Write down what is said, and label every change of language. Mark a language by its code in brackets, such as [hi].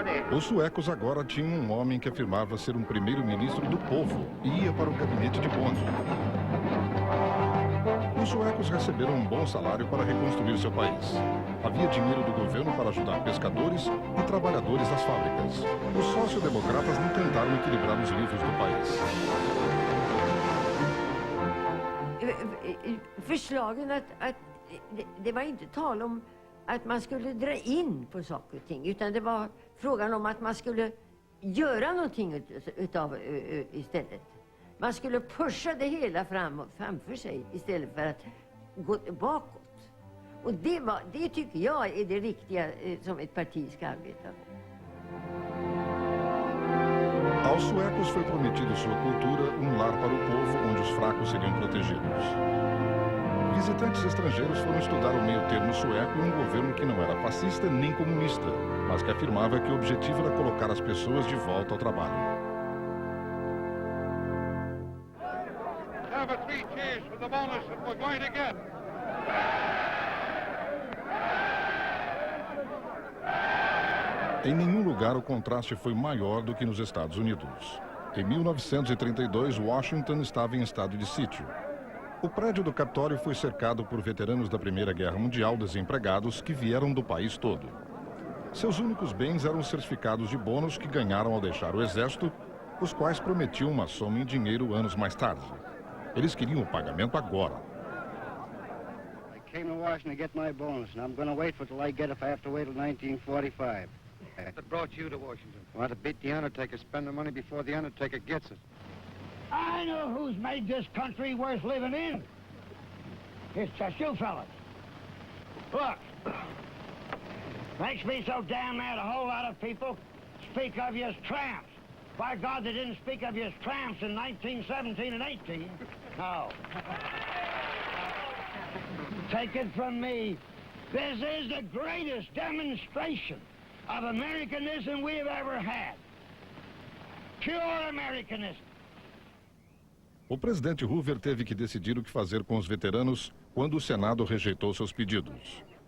[pt] Os suecos agora tinham um homem que afirmava ser um primeiro-ministro do povo e ia para o gabinete de bonde. Os suecos receberam um bom salário para reconstruir seu país. Havia dinheiro do governo para ajudar pescadores e trabalhadores das fábricas. Os sociodemokratas não tentaram equilibrar os livros do país. [sv] Förslagen att det var inte tal om att man skulle dra in på saker och ting, utan det var frågan om att man skulle göra någonting utav istället. Man skulle pusha det hela framför sig istället för att gå bakåt. Och det tycker jag är det riktiga som ett parti ska arbeta på. [pt] Aos suecos foi prometido sua cultura, um lar para o povo onde os fracos seriam protegidos. Visitantes estrangeiros foram estudar o meio-termo sueco e um governo que não era fascista nem comunista, mas que afirmava que o objetivo era colocar as pessoas de volta ao trabalho. [en] Have a 3 cheers for the bonus that we're going to get. [pt] Em nenhum lugar o contraste foi maior do que nos Estados Unidos. Em 1932, Washington estava em estado de sítio. O prédio do Capitólio foi cercado por veteranos da Primeira Guerra Mundial desempregados que vieram do país todo. Seus únicos bens eram certificados de bônus que ganharam ao deixar o exército, os quais prometiam uma soma em dinheiro anos mais tarde. Eles queriam o pagamento agora. [en] I came to Washington to get my bonus, and I'm going to wait for it till I get it if I have to wait till 1945. That brought you to Washington. Want to beat the undertaker, spend the money before the undertaker gets it. I know who's made this country worth living in. It's just you fellas. Look, makes me so damn mad a whole lot of people speak of you as tramps. By God, they didn't speak of you as tramps in 1917 and 18. No. Take it from me, this is the greatest demonstration of Americanism we've ever had. Pure Americanism. [pt] O presidente Hoover teve que decidir o que fazer com os veteranos quando o Senado rejeitou seus pedidos.